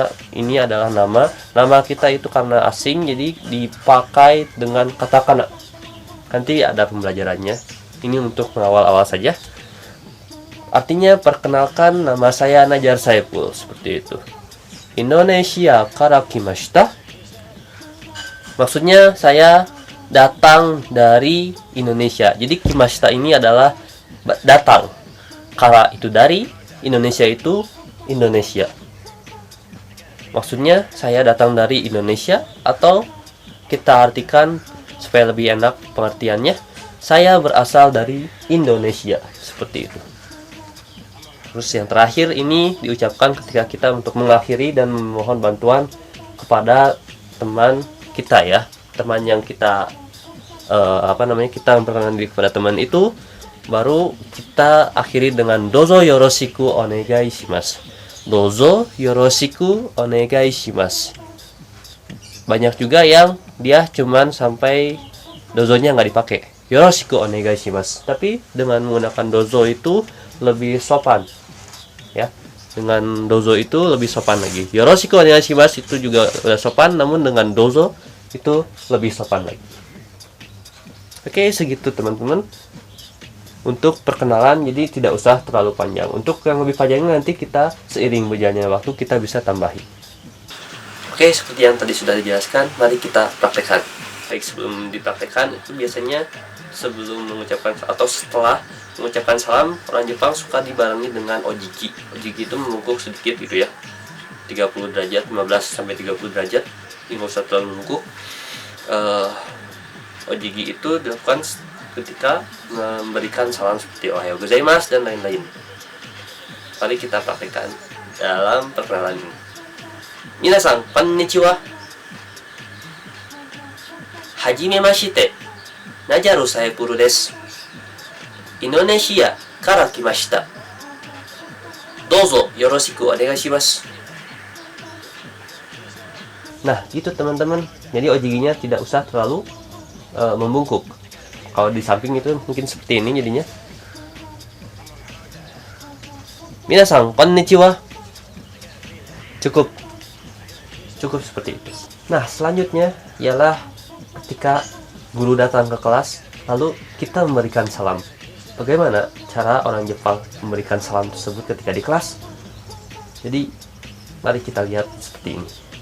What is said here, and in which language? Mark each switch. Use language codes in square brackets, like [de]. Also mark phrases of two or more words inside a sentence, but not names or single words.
[id] Ini adalah nama. Nama kita itu karena asing jadi dipakai dengan katakana. Nanti ada pembelajarannya. Ini untuk awal-awal saja. Artinya perkenalkan, nama saya Najar Saiful, seperti itu. [ja] Indonesia kara kimashita. [id] Maksudnya saya datang dari Indonesia. Jadi kimashita ini adalah datang. Kara itu dari, Indonesia itu Indonesia. Maksudnya saya datang dari Indonesia, atau kita artikan supaya lebih enak pengertiannya, saya berasal dari Indonesia, seperti itu. Terus yang terakhir ini diucapkan ketika kita untuk mengakhiri dan memohon bantuan kepada teman kita ya, teman yang kita kita memperkenalkan diri kepada teman itu, baru kita akhiri dengan [ja] どうぞ よろしく おねがい します. どうぞ よろしく おねがい します. [id] Banyak juga yang dia cuman sampai dozonya nggak dipakai, [ja] よろしく おねがい します. [id] Tapi dengan menggunakan dozo itu lebih sopan ya, dengan dozo itu lebih sopan lagi. Yoroshiku onegai shimasu itu juga udah sopan, namun dengan dozo itu lebih sopan lagi. Oke, segitu teman-teman untuk perkenalan, jadi tidak usah terlalu panjang. Untuk yang lebih panjangnya nanti kita seiring berjalannya waktu kita bisa tambahin. Oke, seperti yang tadi sudah dijelaskan, mari kita praktekkan. Baik, sebelum dipraktekkan itu biasanya sebelum mengucapkan atau setelah mengucapkan salam, orang Jepang suka dibarengi dengan ojiki. Ojiki itu membungkuk sedikit gitu ya, 30 derajat, 15 sampai 30 derajat. Ini nggak usah terlalu membungkuk. Ojiki itu dilakukan ketika memberikan salam seperti [ja] おはよう ございます [id] dan lain-lain. Mari kita praktekkan dalam perkenalan ini. [ja] みなさん、こんにちは。はじめまして. Najaru Saiful desu. Indonesia kara kimashita. どうぞ よろしく おねがい します. [id] Nah, gitu teman-teman. Jadi ojiginya tidak usah terlalu membungkuk. Kalau di samping itu mungkin seperti ini jadinya. [ja] みなさん、こんにちは. [id] Cukup seperti itu. Nah, selanjutnya ialah ketika guru datang ke kelas, lalu kita memberikan salam. Bagaimana cara orang Jepang memberikan salam tersebut ketika di kelas? Jadi, mari kita lihat seperti ini.